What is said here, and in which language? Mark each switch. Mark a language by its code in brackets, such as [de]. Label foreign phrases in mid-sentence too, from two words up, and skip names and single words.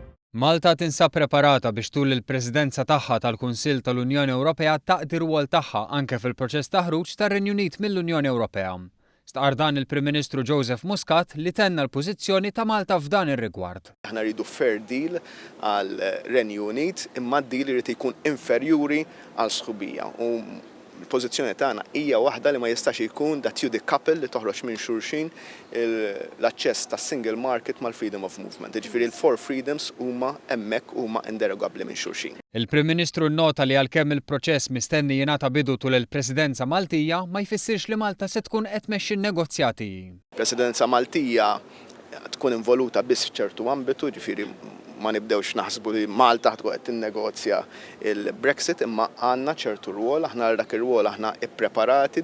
[mt] Malta tinsab preparata biex tul il-Presidenza tagħha tal-Kunsill tal-Unjoni Ewropea taqdi r-rwol tagħha anke fil-proċess ta' ħruġ tar-Renju Unit mill-Unjoni Ewropea. Stqarr dan il-Prim Ministru Joseph Muscat li tenna l-pożizzjoni ta' Malta f'dan ir-rigward. Aħna rridu [en] fair deal [mt] għal Renju Unit imma d-deal irid ikun inferjuri għal sħubija. Il-pożizzjoni tagħna hija waħda li ma jistax ikun [en] that you decouple [mt] li toħroġ minn xulxin l-aċċess tas- [en] single market [mt] mal-freedom of movement. Jiġifieri l- [en] four freedoms [mt] huma hemmhekk huma inderogabbli minn xulxin. Il-Prim Ministru nnota li għalkemm il-proċess mistenni jingħata bidu tul il-Presidenza Maltija ma jfissirx li Malta se tkun qed tmexxi n-negozjati. Presidenza Maltija tkun involuta biss f'ċertu ambitu, ġifieri ma nibdewx naħsbu li Malta tkun qed tinnegozja il-Brexit imma għandna ċertu rwol, aħna dak ir-rwol aħna ippreparati.